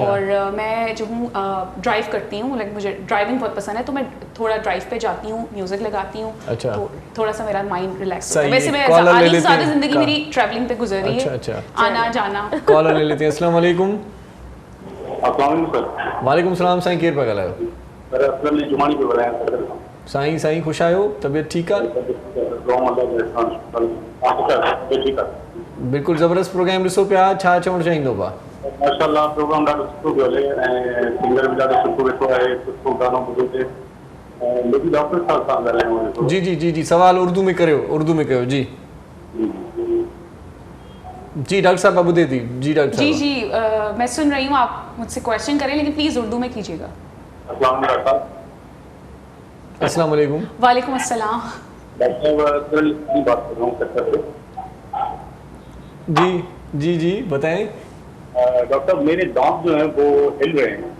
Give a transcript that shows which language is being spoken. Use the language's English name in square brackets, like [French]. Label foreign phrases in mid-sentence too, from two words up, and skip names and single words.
[Urdu] اور میں جو ہوں ڈرائیو کرتی ہوں، لائک مجھے ڈرائیونگ بہت پسند ہے، تو میں تھوڑا ڈرائیو پہ جاتی ہوں، میوزک لگاتی ہوں. اچھا. تو تھوڑا سا میرا [English] mind relax [Urdu] صحیح ہوتا ہے۔ ویسے ہے. میں کالر لے آدھی سے لیتے زیادہ ہیں. زندگی میری ٹریولنگ پہ گزر رہی ہے. اچھا اچھا. آنا جانا. کالر لے لیتے ہیں. [Arabic] السلام عليكم. السلام عليكم सर। وعليكم السلام. [Sindhi] साईं केर पिया ॻाल्हायो? [Urdu] سر اسلم نے جمانی پہ بلایا سر. [Sindhi] साईं साईं ख़ुशि आहियो? तबियत ठीकु आहे? [Urdu] ٹھیک ہے [Sindhi] बिल्कुलु ज़बरदस्त प्रोग्राम ॾिसो पिया, छा चवणु चाहींदो पा? माशाल्लाह प्रोग्राम ॾाढो सुठो पियो हले ऐं सिंगर बि ॾाढो सुठो वेठो आहे, सुठो गानो ॿुधो थिए। लेकिन डॉक्टर साहब सां ॻाल्हायूं। जी जी जी जी, सवाल उर्दू में करियो, उर्दू में कयो जी। जी डॉक्टर साहब ॿुधे थी। जी डॉक्टर जी साहब। [Urdu] جی میں سن رہی ہوں، آپ مجھ سے کوئسچن کریں، لیکن پلیز اردو میں کیجیے گا. [Arabic] السلام عليكم. السلام عليكم. وعليكم السلام. [Urdu] ڈاکٹر صاحب کی بات کر رہا ہوں سیکٹر سے. جی جی جی بتائیں. ڈاکٹر میرے دانت جو ہیں وہ ہل رہے ہیں.